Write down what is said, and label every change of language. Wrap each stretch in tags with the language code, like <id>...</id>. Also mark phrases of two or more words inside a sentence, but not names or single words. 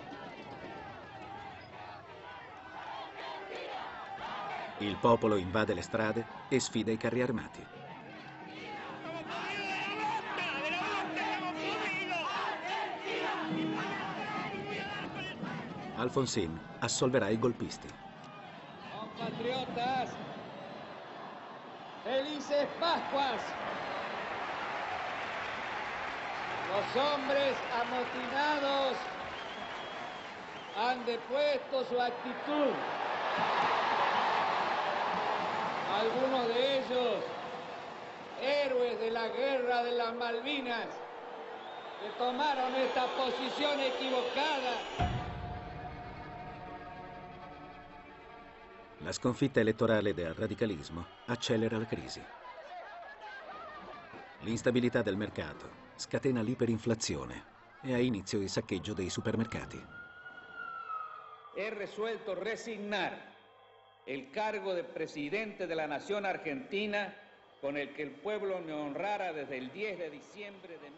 <it>Il popolo invade le strade e sfida i carri armati. Alfonsín assolverà i golpisti.</it> <es>Compatriotas, felices Pascuas. Los hombres amotinados han depuesto su actitud. Algunos de ellos, héroes de la guerra de las Malvinas, que tomaron esta posición equivocada.</es> <it>La sconfitta elettorale del radicalismo accelera la crisi. L'instabilità del mercato scatena l'iperinflazione e ha inizio il saccheggio dei supermercati.</it> <es>He resuelto resignar el cargo de presidente de la nación argentina con el que el pueblo me honrara desde el 10 de diciembre de...</es>